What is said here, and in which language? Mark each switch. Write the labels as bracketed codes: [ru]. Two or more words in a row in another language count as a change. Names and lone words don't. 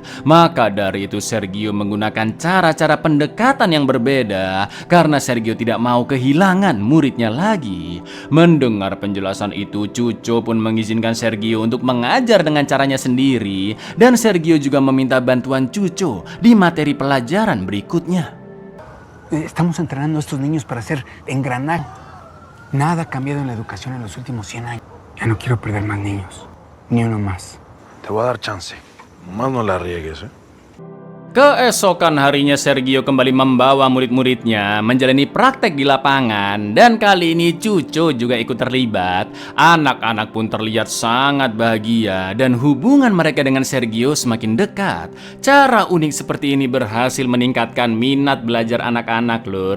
[id] Maka dari itu Sergio menggunakan cara-cara pendekatan yang berbeda karena Sergio tidak mau kehilangan muridnya lagi. Mendengar penjelasan itu, Cuco pun mengizinkan Sergio untuk mengajar dengan caranya sendiri dan Sergio juga meminta bantuan bantuan Cuco di materi pelajaran berikutnya. [es] Estamos entrenando a estos niños para ser engranaje. Nada ha cambiado en la educación en los últimos 100 años. Ya no quiero perder más niños, ni uno más. Te voy a dar chance. Nomás no la riegues, ¿eh? [id] Keesokan harinya Sergio kembali membawa murid-muridnya menjalani praktek di lapangan dan kali ini Cuco juga ikut terlibat. Anak-anak pun terlihat sangat bahagia dan hubungan mereka dengan Sergio semakin dekat. Cara unik seperti ini berhasil meningkatkan minat belajar anak-anak lur.